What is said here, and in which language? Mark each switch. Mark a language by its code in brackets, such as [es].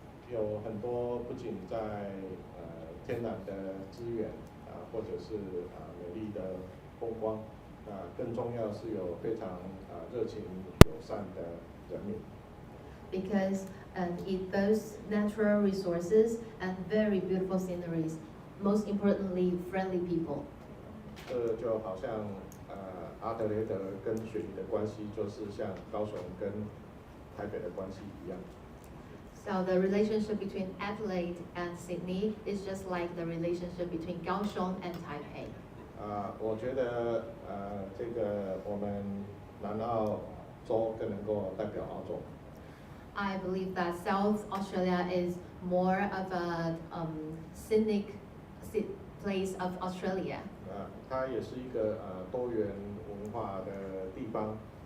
[zh] 有很多不仅在天然的资源或者是美丽的风光，更重要是有非常热情友善的人民。 [en] Because it boasts natural resources and very beautiful sceneries. Most importantly, friendly people. [zh] 这就好像阿德雷德跟雪梨的关系，就是像高雄跟台北的关系一样。 [en] So the relationship between Adelaide and Sydney is just like the relationship between Kaohsiung and Taipei. [zh] 我觉得这个我们南澳洲更能够代表澳洲。 [en] I believe that South Australia is more of a scenic place of Australia. [zh] 它也是一个多元文化的地方。